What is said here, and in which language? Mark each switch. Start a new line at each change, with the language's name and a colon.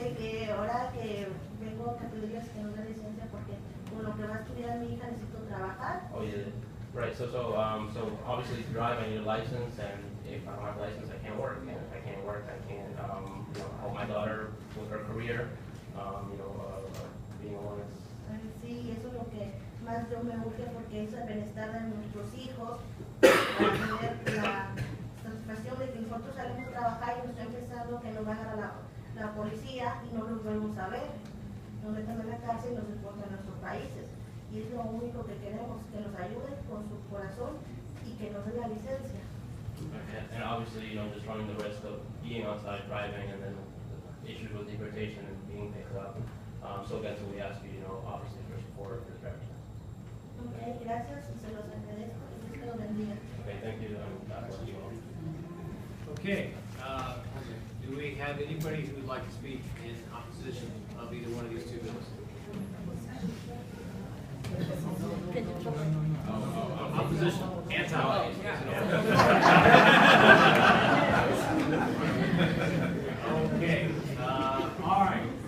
Spanish: De que ahora que vengo a pedirles que nos den licencia porque con lo que va a estudiar mi hija necesito trabajar.
English: Oh yeah, right. So obviously to drive I need a license, and if I don't have a license, I can't work. And if I can't work, I can't help my daughter with her career. Being a lawyer.
Spanish: Sí, eso es lo que más yo me urge porque es el bienestar de nuestros hijos, para tener la satisfacción de que nosotros salimos a trabajar y nos está empezando que nos va a agarrar la policía y no los volvemos a ver. Nos meten en la cárcel y nos deportan a nuestros países. Y es lo único que queremos, que nos ayuden con su corazón y que nos den la licencia.
English: And obviously, just running the risk of being outside driving and then issues with deportation and being picked up. So again, so we ask you, obviously for support for the driver's test.
Spanish: Okay, gracias y se los agradezco y Dios te lo bendiga.
English: Okay, thank you, and God bless you all. Okay, do we have anybody who would like to speak in opposition of either one of these two bills? Opposition, anti. Okay, all right.